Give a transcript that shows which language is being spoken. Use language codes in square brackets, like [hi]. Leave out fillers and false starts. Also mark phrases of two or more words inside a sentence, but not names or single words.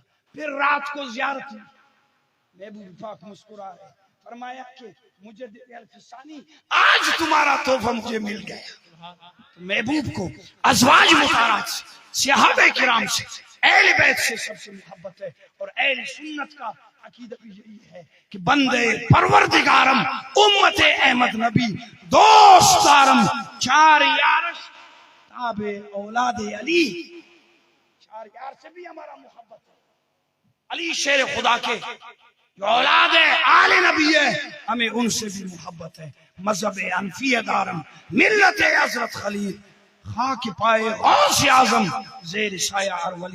[ur] پھر رات کو زیارت میں محبوب پاک مسکرا ہے، فرمایا کہ مجھے ثانی آج تمہارا تحفہ مجھے مل گیا. محبوب کو ازواج مطہرات سے، صحابہ کرام سے، اہل بیت سے سب سے محبت ہے. اور اہل سنت کا عقیدہ بھی یہی ہے کہ [fa] بندے پروردگارم امت احمد نبی دوست دارم چار یارش تابع اولاد علی. [ur] چار یار سے بھی ہمارا محبت ہے. علی شیر خدا کے جو اولاد آل نبی ہے ہمیں ان سے بھی محبت ہے. [fa] مذہب حنفیہ دارم، ملت حضرت خلیل، خاک پائے غوث اعظم، زیر سایہ ہر ولی.